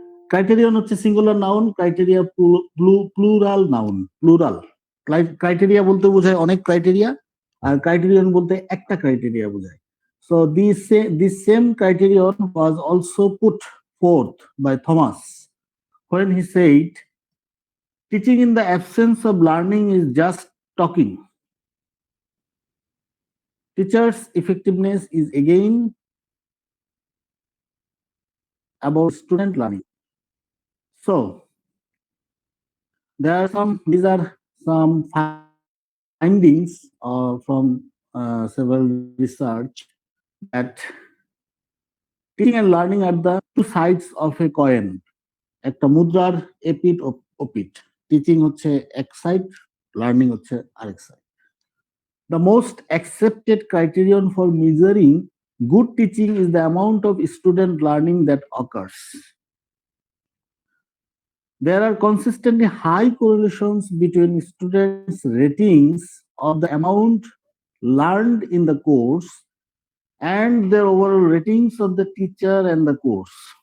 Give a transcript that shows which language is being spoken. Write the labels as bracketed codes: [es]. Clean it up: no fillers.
[bn] Criterion হচ্ছে singular noun, criteria plural noun. Plural criteria বলতে বোঝায় অনেক ক্রাইটেরিয়া, আর ক্রাইটেরিয়ন বলতে একটা ক্রাইটেরিয়া বোঝায়। [en] So this same criterion was also put forth by Thomas when he said, teaching in the absence of learning is just talking. Teachers' effectiveness is again about student learning. So these are some findings from several research that teaching and learning are the two sides of a coin. [bn] একটা মুদ্রার এপিঠ ওপিঠ। Teaching হচ্ছে এক side, learning হচ্ছে আরেক side. [en] The most accepted criterion for measuring good teaching is the amount of student learning that occurs. There are consistently high correlations between students' ratings of the amount learned in the course and their overall ratings of the teacher and the course.